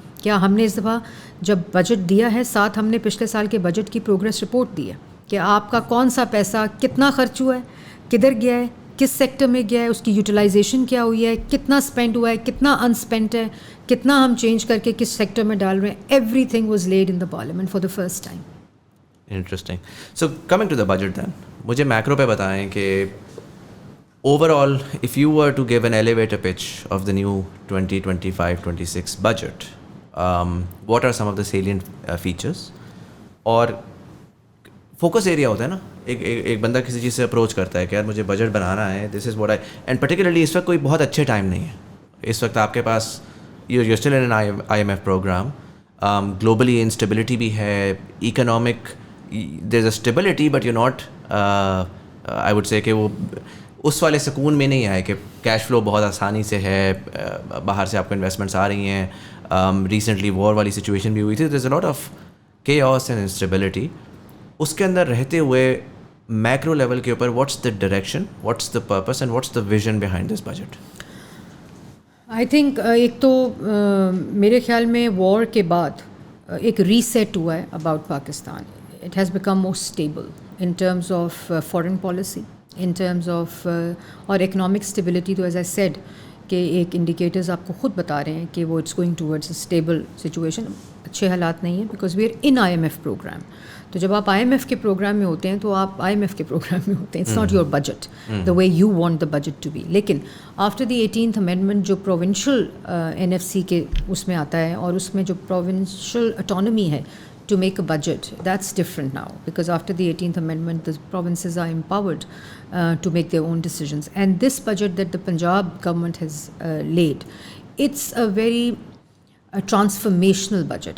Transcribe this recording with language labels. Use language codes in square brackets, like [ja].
[ur] کیا ہم نے اس دفعہ جب بجٹ دیا ہے, ساتھ ہم نے پچھلے سال کے بجٹ کی پروگریس رپورٹ دی ہے کہ آپ کا کون سا پیسہ کتنا خرچ ہوا ہے, کدھر گیا ہے, کس سیکٹر میں گیا ہے, اس کی یوٹیلائزیشن کیا ہوئی ہے, کتنا اسپینڈ ہوا ہے, کتنا انسپینڈ ہے, کتنا ہم چینج کر کے کس سیکٹر میں ڈال رہے ہیں. [en] Everything was laid in the parliament for the first time. Interesting. So coming to the budget then, [ur] مجھے میکرو پہ بتائیں کہ [en] overall if you were to give an elevator pitch of the new 2025-26 budget, what are some of the salient features, [ur] اور focus area ہوتا ہے نا, ایک بندہ کسی چیز سے اپروچ کرتا ہے کہ یار مجھے بجٹ بنانا ہے, [en] this is what I, [ur] and particularly اس وقت کوئی بہت اچھے ٹائم نہیں ہے. اس وقت آپ کے پاس [en] you still in IMF programme, [ur] globally instability بھی ہے, [en] economic there is a stability but you not, I would say [ur] کہ وہ اس والے سکون میں نہیں آئے کہ کیش فلو بہت آسانی سے ہے, باہر سے آپ کو انویسٹمنٹس آ رہی ہیں. ریسنٹلی وار والی سچویشن بھی ہوئی تھی, [en] There is a lot of chaos and instability. [ur] اس کے اندر رہتے ہوئے میکرو لیول کے اوپر [en] what's the direction, what's the purpose and what's the vision behind this [ur] budget? [en] I think [ur] ایک تو میرے خیال میں وار کے بعد ایک ریسیٹ ہوا ہے about Pakistan. [en] It has become more stable in terms of foreign policy, in terms of, اور economic stability. [ur] تو [en] as I said [ur] کہ ایک انڈیکیٹرز آپ کو خود بتا رہے ہیں کہ وہ [en] It's going towards a stable situation. [ur] اچھے حالات نہیں ہیں [en] Because we are in IMF programme. [ur] تو جب آپ IMF کے پروگرام میں ہوتے ہیں تو آپ IMF کے پروگرام میں ہوتے ہیں, [en] It's not your budget the way you want the budget to be. [ur] لیکن [en] after the 18th amendment [ur] جو پروونشل NFC کے اس میں آتا ہے, اور اس میں جو پروونشل اٹانومی ہے [en] to make a budget. That's different now because after the 18th Amendment, the provinces are empowered to make their own decisions. And this budget that the Punjab government has laid, it's a very transformational budget.